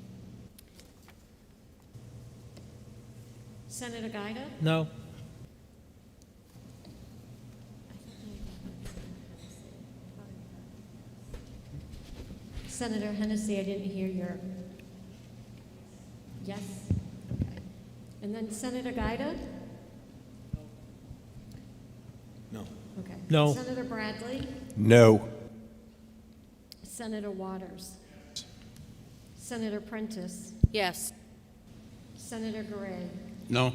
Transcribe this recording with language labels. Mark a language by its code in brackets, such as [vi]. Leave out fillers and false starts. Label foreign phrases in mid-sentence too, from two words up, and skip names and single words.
[en] Senator Guida. No. Senator Hennessy, I didn't hear your yes. Okay. And then Senator Guida. No. Okay. No. Senator Bradley. No. Senator Waters. Senator Prentiss. Yes. Senator Gray. No.